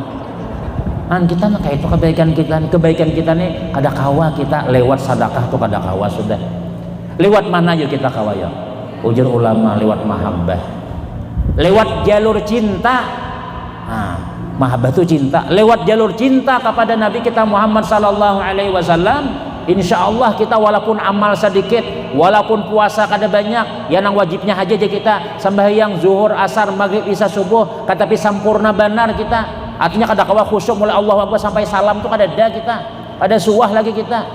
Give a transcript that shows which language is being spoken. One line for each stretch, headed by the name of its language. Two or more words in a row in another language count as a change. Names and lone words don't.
Banjar: Kita mah kayak itu kebaikan kita nih kada kawa kita lewat sedekah tuh kada kawa sudah. Lewat mana yuk kita kawa ya? Ujar ulama lewat mahabbah. Lewat jalur cinta. Mahabbah itu cinta. Lewat jalur cinta kepada Nabi kita Muhammad
Arabic: sallallahu alaihi wasallam,
Banjar: insyaallah kita walaupun amal sedikit, walaupun puasa kada banyak, ya nang wajibnya aja kita sembahyang zuhur, asar, maghrib, isya, subuh, tapi sampurna benar kita. Artinya kada kawa khusyuk mulai Allahu Akbar sampai salam tuh kada ada kita. Ada suah lagi kita.